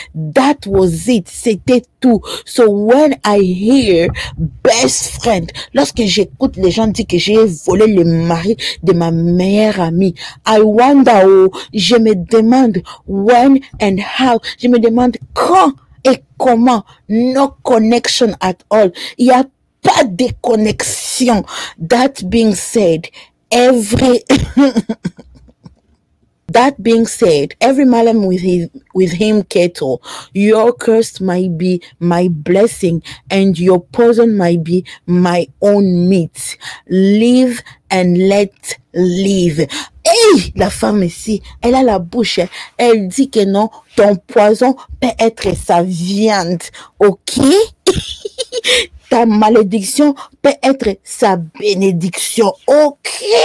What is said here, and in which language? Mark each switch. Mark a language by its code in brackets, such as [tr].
[en] That was it, [fr] c'était tout. [en] So when I hear best friend, [fr] lorsque j'écoute les gens dire que j'ai volé le mari de ma meilleure amie, [en] I wonder, [fr] je me demande [en] when and how, [fr] je me demande quand et comment. [en] No connection at all. [fr] Il n'y a pas de connexion. [en] That being said, every malam with him kettle, your curse might be my blessing and your poison might be my own meat. Live and let live. [fr] Hey, la femme ici, elle a la bouche, elle dit que non, ton poison peut être sa viande, ok? Ta malédiction peut être sa bénédiction, ok?